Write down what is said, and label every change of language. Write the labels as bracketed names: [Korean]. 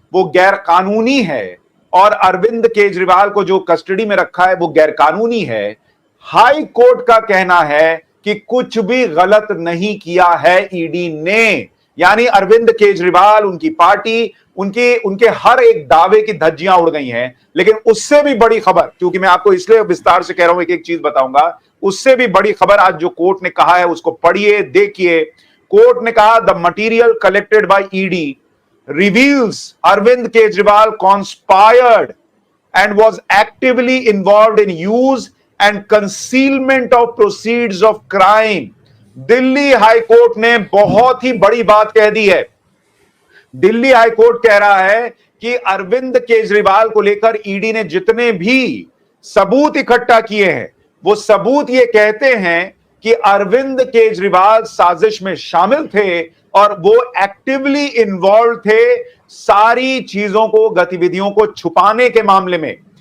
[Hindi] वो गैर कानूनी है और अरविंद केजरीवाल को जो कस्टडी में रखा है वो गैर कानूनी है, हाई कोर्ट का कहना है कि कुछ भी गलत नहीं किया है ईडी ने। यानी अरविंद केजरीवाल, उनकी पार्टी, उनके हर एक दावे की धज्जियां उड़ गई हैं। लेकिन उससे भी बड़ी खबर, क्योंकि मैं आपको इसलिए विस्तार से कह रहा हूं, एक एक चीज बताऊंगा, उससे भी बड़ी खबर आज जो कोर्ट ने कहा है उसको पढ़िए, देखिए। कोर्ट ने कहा [English] The material collected by ED reveals Arvind Kejriwal conspired and was actively involved in use and concealment of proceeds of crime। [Hindi] Delhi high court ने बहुत ही बड़ी बात कह दी है। दिल्ली हाई कोर्ट कह रहा है कि अरविंद केजरीवाल को लेकर ईडी ने जितने भी सबूत इकट्ठा किए हैं, वो सबूत ये कहते हैं कि अरविंद केजरीवाल साजिश में शामिल थे और वो [English] actively involve [Hindi] थे सारी चीजों को, गतिविधियों को छुपाने के मामले में।